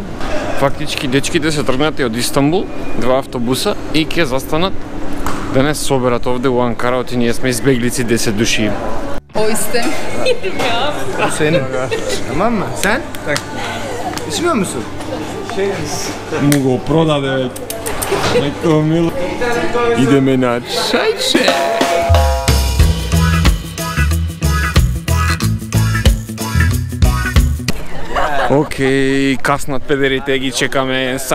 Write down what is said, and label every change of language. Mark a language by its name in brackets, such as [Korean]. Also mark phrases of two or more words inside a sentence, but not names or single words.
[Macedonian] Фактички дечките се тргнати од Истанбул, 2 автобуса и ќе застанат да не соберат овде у Анкара, оти ние сме избеглици 10 души. [Turkish] O istemedim ya. Senin. Tamam mı? Sen? Tak. İçmiyor musun? [Macedonian] Му го продаде веќе. Мајко мило. Идеме на чајче. Окей, каснат педерите, ги чекаме сат.